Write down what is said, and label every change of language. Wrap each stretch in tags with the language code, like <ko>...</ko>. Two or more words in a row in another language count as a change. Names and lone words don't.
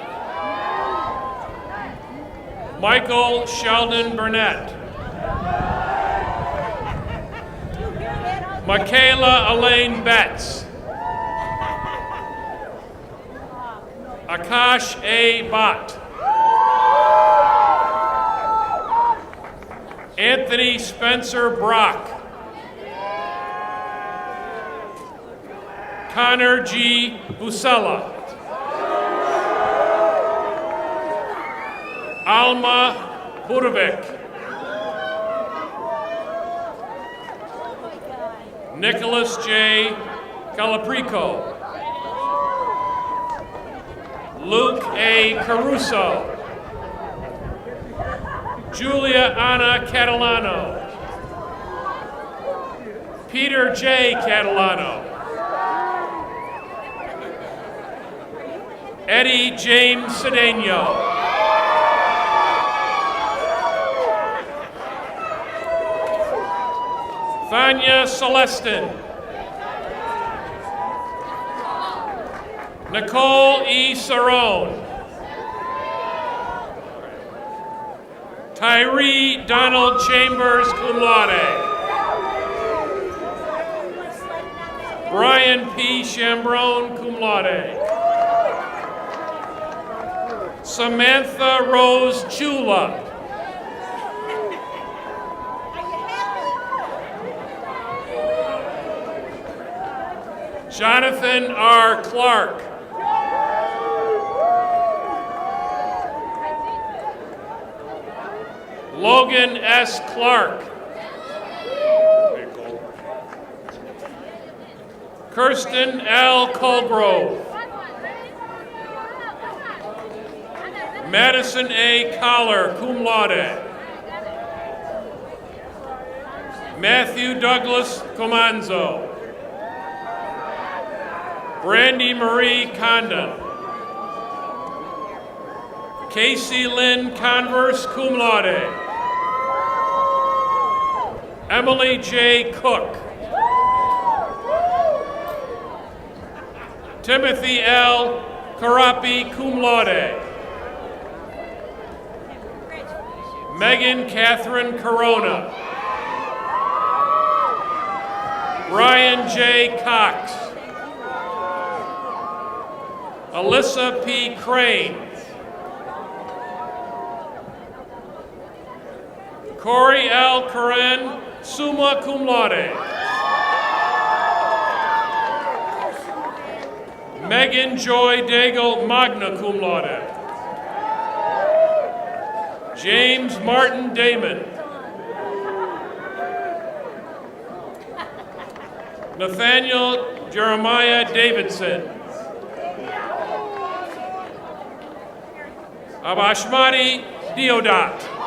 <en>Michael Sheldon Burnett. Michaela Elaine Betts. Akash A. Bott. Anthony Spencer Brock. Connor G. Busella. Alma Budovic. Nicholas J. Calaprico. Luke A. Caruso. Julia Anna Catalano. Peter J. Catalano. Eddie James Cedeno. Thanya Celestin. Nicole E. Cerrone. Tyree Donald Chambers,</en> <la>cum laude.</la> <en>Brian P. Chambrone,</en> <la>cum laude.</la> <en>Samantha Rose Chula. Jonathan R. Clark. Logan S. Clark. Kirsten L. Colgrove. Madison A. Collar,</en> <la>cum laude.</la> <en>Matthew Douglas Comanzo. Brandy Marie Condon. Casey Lynn Converse,</en> <la>cum laude.</la> <en>Emily J. Cook. Timothy L. Carapi,</en> <la>cum laude.</la> <en>Megan Catherine Corona. Brian J. Cox. Alyssa P. Crane. Corey L. Karen,</en> <la>summa cum laude.</la> <en>Megan Joy Daigle,</en> <la>magna cum laude.</la> <en>James Martin Damon. Nathaniel Jeremiah Davidson. Abashmati Deodat.</en>